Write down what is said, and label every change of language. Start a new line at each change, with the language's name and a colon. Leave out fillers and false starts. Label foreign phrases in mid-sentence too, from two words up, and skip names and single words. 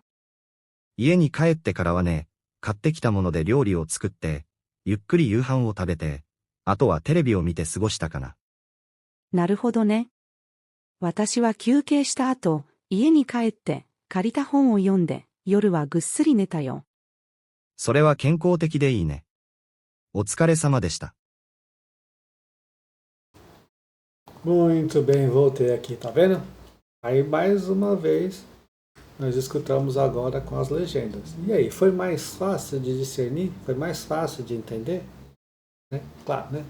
Japanese: 家に帰ってからはね、買ってきたもので料理を作って、ゆっくり夕飯を食べて、あとはテレビを見て過ごしたかな。なるほどね。私は休憩した後、家に帰って、借りた本を読んで、夜はぐっすり寝たよ。それは健康的でいいね。お疲れ様でした。
Portuguese: Muito bem, voltei aqui, tá vendo? Aí mais uma vez nós escutamos agora com as legendas. E aí, foi mais fácil de discernir? Foi mais fácil de entender? Né? Claro, né?